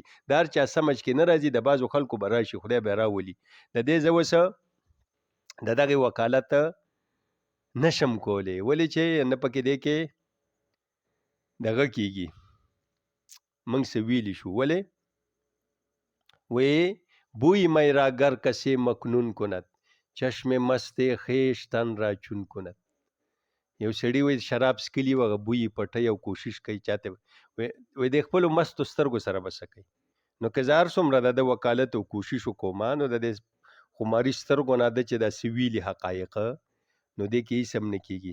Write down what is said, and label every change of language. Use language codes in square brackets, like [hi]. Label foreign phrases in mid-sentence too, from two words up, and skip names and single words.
[ps] د هر چا سمجھ کې نه راځي، د بعضو خلکو به راشي، خدای به راولي. د دې زه اوس د دغې وکالت نشم کولی، ولې چې نه پکې دې کې دغه کېږي، موږ څه ویلی شو. [fa] ولې وی بوی می را گر کسی مکنون کند، چشم مست خویش تن را چون کند. [ps] یو سړي وایي شراب څکلي وه، هغه بوی یې پټوي او کوشش کوي چاته وایي د خپلو مستو سترګو سره به څه کوي. نو که زه هر څومره د ده وکالت او کوشش وکوم، نو د دې خماري سترګو نه ده چې داسې ویلي حقایق، نو دې کې هېڅ هم نه کېږي.